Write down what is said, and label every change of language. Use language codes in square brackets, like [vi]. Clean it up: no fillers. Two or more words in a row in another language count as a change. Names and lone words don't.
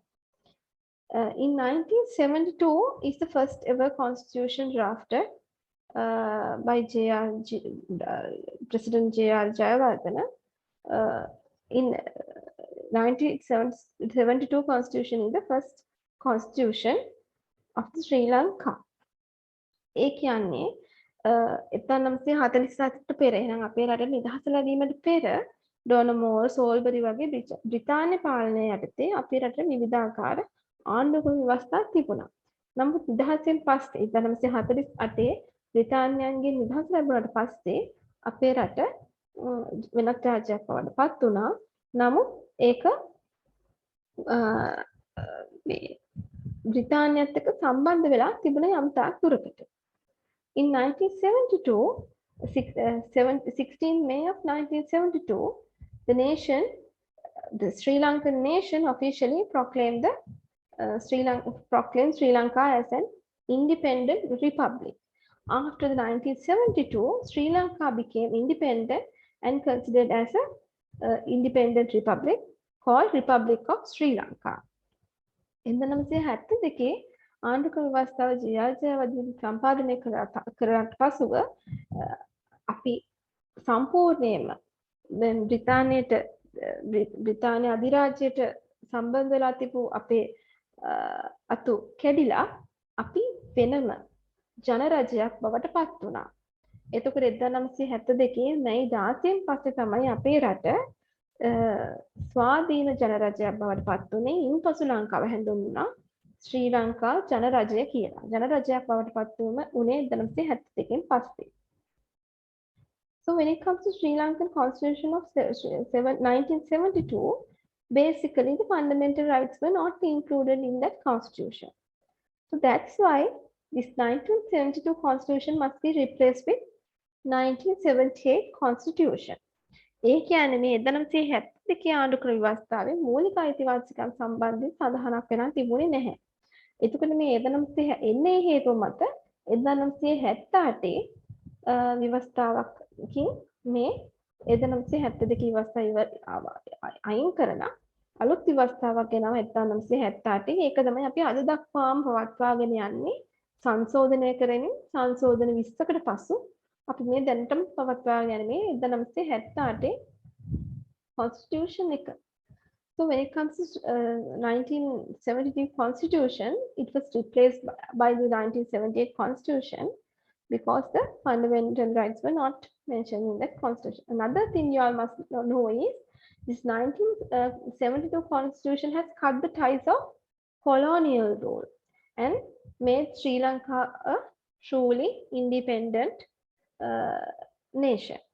[en] In 1972 is the first ever constitution drafted by President J.R. Jayawardena. In 1972 constitution is the first constitution of the Sri Lanka. [si] ඒ කියන්නේ 1947ට පෙර එහෙනම් අපේ රට නිදහස ලැබීමට පෙර ඩොනමෝල් සෝල්බරි වගේ බ්‍රිතාන්‍ය පාලනය යටතේ අපේ රටේ විවිධාකාර ආණ්ඩුක්‍රම ව්‍යවස්ථා තිබුණා. නමුත් නිදහසෙන් පස්සේ 1948 බ්‍රිතාන්‍යයන්ගේ නිදහස ලැබුණාට පස්සේ අපේ රට වෙනත් රාජ්‍යයක් බවට පත් වුණා. නමුත් ඒක බ්‍රිතාන්‍යයත් එක්ක සම්බන්ධ වෙලා තිබුණ යම් තාක් දුරකට. [en] In 1972, 16 May of 1972, the Sri Lankan nation officially proclaimed Sri Lanka as an independent republic. After the 1972, Sri Lanka became independent and considered as an independent republic called Republic of Sri Lanka. In the [si] 1972 ආණ්ඩුක්‍රම ව්‍යවස්ථාව ජයජයවදී සම්පාදනය කරාට පසුව අපි සම්පූර්ණයෙන්ම බ්‍රිතාන්‍ය අධිරාජ්‍යයට සම්බන්ධ වෙලා තිබූ අපේ අතු කැඩිලා අපි වෙනම ජනරජයක් බවට පත් වුණා. එතකොට 1972 මැයි 16 පස්සේ තමයි අපේ රට ස්වාධීන ජනරජයක් බවට පත් වුණේ. ඉන්පසු ලංකාව හැඳින්වුණා ශ්‍රී ලංකා ජනරජය කියලා. ජනරජයක් බවට පත් වුණේ 1972 පස්සේ. [en] So when it comes to Sri Lankan Constitution of 1972, basically the fundamental rights were not included in that constitution. So that's why this 1972 constitution must be replaced with 1978 constitution. [si] ඒ කියන්නේ මේ 1972 ආණ්ඩුක්‍රම ව්‍යවස්ථාවේ මූලික අයිතිවාසිකම් සම්බන්ධයෙන් සඳහනක් වෙනා තිබුණේ නැහැ. එතකොට මේ 1970 එන්නේ හේතුව මත 1978 විවස්ථාවකින් මේ 1972 විවස්ථාව අයින් කරලා අලුත් විවස්ථාවක් ගෙනාව 1978. ඒක තමයි අපි අද දක්වාම පවත්වාගෙන යන්නේ සංශෝධනය කරමින් සංශෝධන 20කට පසු අපි මේ දැනටම පවත්වාගෙන යන්නේ 1978 constitution එක. [en] So when it comes to 1972 constitution, it was replaced by the 1978 constitution because the fundamental rights were not mentioned in that constitution. Another thing you all must know is this 1972 constitution has cut the ties of colonial rule and made Sri Lanka a truly independent nation.